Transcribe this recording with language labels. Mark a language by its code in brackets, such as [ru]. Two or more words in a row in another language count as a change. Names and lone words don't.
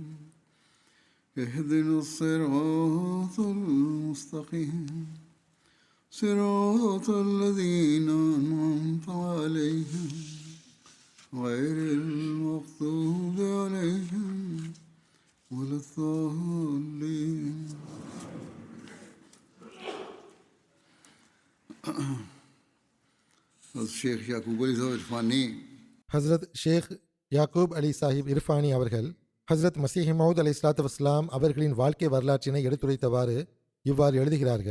[ar] اهدنا الصراط المستقيم صراط الذين أنعمت عليهم غير المغضوب عليهم ولا الضالين. [ta] ஷேக் யாக்கூப் அலி சாஹிப் இர்ஃபானி. ஹஸ்ரத் ஷேக் யாக்கூப் அலி சாஹிப் இர்ஃபானி அவர்கள் ஹஸ்ரத் மசீஹ் மவுத் [ar] عليه الصلاة والسلام [ta] அவர்களின் வாழ்க்கை வரலாற்றினை எடுத்துரைத்தவாறு இவ்வாறு எழுதுகிறார்கள்.